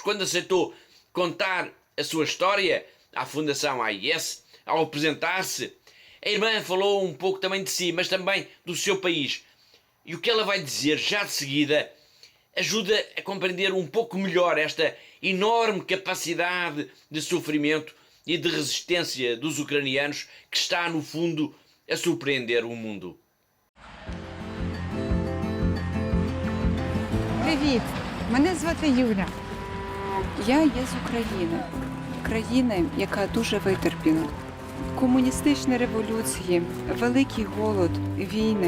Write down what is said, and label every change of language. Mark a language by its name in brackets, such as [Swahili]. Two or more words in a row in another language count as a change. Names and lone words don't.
[Portuguese] Quando aceitou contar a sua história à Fundação AIS, ao apresentar-se, a irmã falou um pouco também de si, mas também do seu país. E o que ela vai dizer já de seguida ajuda a compreender um pouco melhor esta enorme capacidade de sofrimento e de resistência dos ucranianos, que está, no fundo, a surpreender o mundo. [Ukrainian] Привіт! Мене звати Юля. Я є з України. Країни, яка дуже витерпіла. Комуністичні революції, великий голод, війни.